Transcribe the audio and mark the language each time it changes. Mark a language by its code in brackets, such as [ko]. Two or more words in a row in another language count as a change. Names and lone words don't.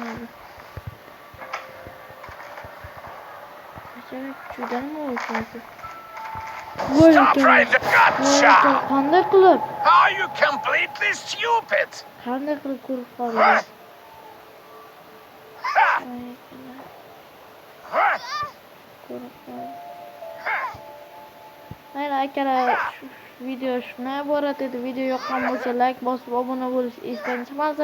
[en] Stop right there. Gotcha! [uz] Qanday qilib? [en] Are you completely stupid? [uz] Qanday qilib ko'rib Huh? qoldi? Ha! Huh? Ko'rib qoldi. Mayli akalar, video shunday iborat edi. Video yoqqan bo'lsa like bosib obuna bo'lish esdan chiqmasin.